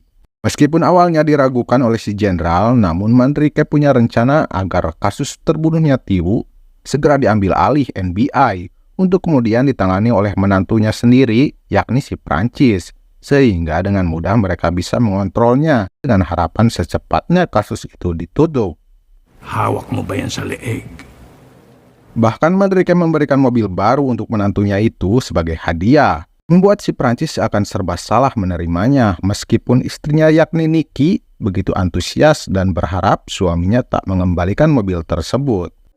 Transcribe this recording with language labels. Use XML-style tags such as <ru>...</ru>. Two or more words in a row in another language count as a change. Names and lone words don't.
<id>Meskipun awalnya diragukan oleh si jenderal, namun Manrique punya rencana agar kasus terbunuhnya Tiu segera diambil alih NBI untuk kemudian ditangani oleh menantunya sendiri, yakni si Prancis, sehingga dengan mudah mereka bisa mengontrolnya dengan harapan secepatnya kasus itu ditutup.</id> <tl>Hawak mo ba yan sa leeg?</tl> <id>Bahkan Manrique memberikan mobil baru untuk menantunya itu sebagai hadiah, membuat si Prancis akan serba salah menerimanya, meskipun istrinya yakni Nikki begitu antusias dan berharap suaminya tak mengembalikan mobil tersebut.</id>